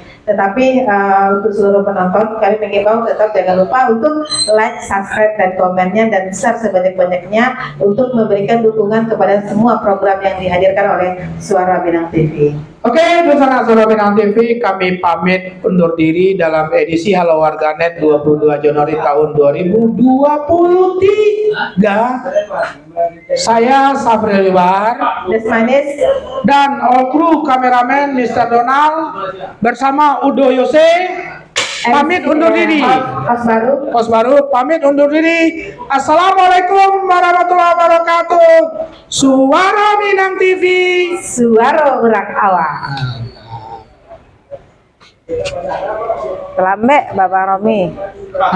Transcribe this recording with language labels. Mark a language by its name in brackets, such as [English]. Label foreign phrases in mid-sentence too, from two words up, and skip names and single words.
[Indonesian] Tetapi untuk seluruh penonton kami mengimbau tetap jangan lupa untuk [English] like, subscribe [Indonesian] dan komennya dan share sebanyak-banyaknya untuk memberikan dukungan kepada semua program yang dihadirkan oleh Suara Minang TV. Oke, bersama Suara Minang TV kami pamit undur diri dalam edisi Halo Warganet 22 Januari tahun 2023. Saya Safri Libar Desmanis dan [English] all crew [Indonesian] kameramen Mr. Donald bersama Udo Yose pamit undur diri. Kos baru pamit undur diri. [Arabic] السلام عليكم ورحمة الله وبركاته. [Indonesian] Suara Minang TV, [Minangkabau] suara orang awak. Lambe Bapak Romi.